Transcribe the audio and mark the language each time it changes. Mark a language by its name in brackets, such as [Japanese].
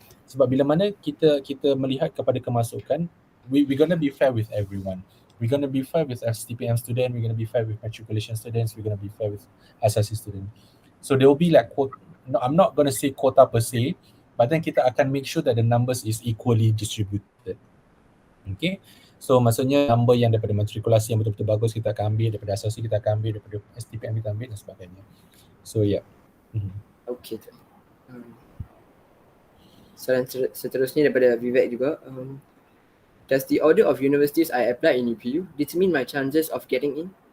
[Malay] Sebab bila mana kita melihat kepada kemasukan, [English] we gonna be fair with everyone. We're gonna be fair with STPM student. We're gonna be fair with matriculation students. We're gonna be fair with asasi student. So there will be like quote. No, I'm not gonna say quota per se, but then [Malay] kita akan [English] make sure that the numbers is equally distributed. [Malay] Okay, so maksudnya number yang daripada matrikulasi yang betul-betul bagus kita akan ambil, daripada asasi kita akan ambil, daripada STPM kita ambil dan sebagainya. So yeah. Okay. Soalan seterusnya daripada Vivek juga. [English] Does the order of universities I apply in UPU determine my chances of getting in?